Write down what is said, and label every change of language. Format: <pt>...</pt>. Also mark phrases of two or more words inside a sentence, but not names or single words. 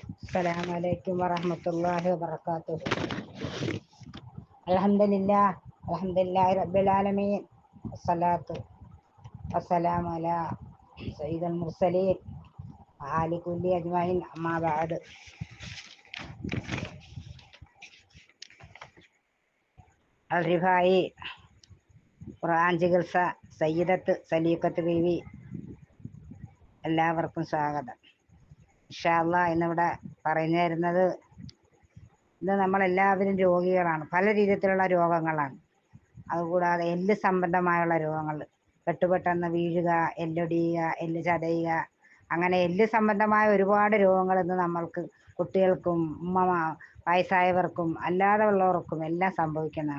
<ar>السلام عليكم ورحمة الله وبركاته. الحمد لله رب العالمين، والصلاة والسلام على سيد المرسلين وآل كل أجمعين. أما بعد.</ar> <ml>الرفاعي ഖുർആൻ ചികിത്സ സയ്യിദത്ത് സലീഖത്ത് ബീവി, എല്ലാവർക്കും സ്വാഗതം.</ml> <ar>إن شاء الله</ar> <ml>ഇന്നിവിടെ പറഞ്ഞു തരുന്നത്, ഇന്ന് നമ്മളെല്ലാവരും രോഗികളാണ്, പല രീതിയിലുള്ള രോഗങ്ങളാണ്. അതുകൂടാതെ എല്ല് സംബന്ധമായുള്ള രോഗങ്ങൾ, പെട്ടെന്ന് വീഴുക, എല്ലൊടിയുക, എല്ല് ചതയുക, അങ്ങനെ എല്ല് സംബന്ധമായ ഒരുപാട് രോഗങ്ങൾ ഇന്ന് നമ്മൾക്ക് കുട്ടികൾക്കും വയസ്സായവർക്കും അല്ലാതെ ഉള്ളവർക്കും എല്ലാം സംഭവിക്കുന്നതാണ്.</ml>